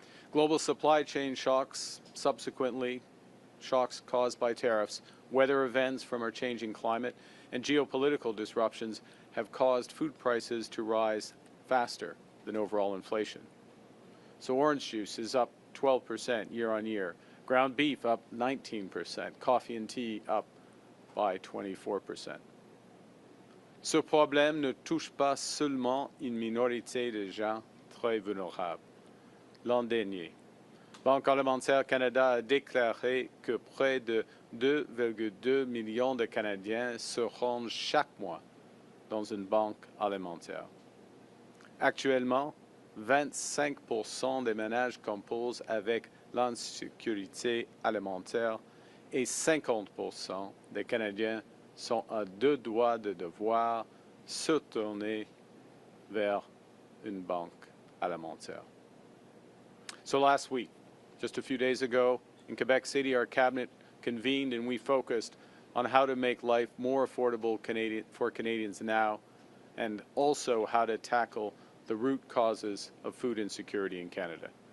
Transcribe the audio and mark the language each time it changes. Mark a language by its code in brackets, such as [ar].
[en] Global supply chain shocks, subsequently shocks caused by tariffs, weather events from our changing climate, and geopolitical disruptions have caused food prices to rise faster than overall inflation. So orange juice is up 12% year on year, ground beef up 19%, coffee and tea up by 24%. [fr] Ce problème ne touche pas seulement une minorité de gens très vulnérables. L'an dernier, Banque alimentaire Canada a déclaré que près de 2,2 millions de Canadiens se rendent chaque mois dans une banque alimentaire. Actuellement, 25% des ménages composent avec l'insécurité alimentaire et 50% des Canadiens sont à deux doigts de devoir se tourner vers une banque alimentaire. [en] So last week, just a few days ago, in Quebec City, our cabinet convened and we focused on how to make life more affordable for Canadians now, and also how to tackle the root causes of food insecurity in Canada.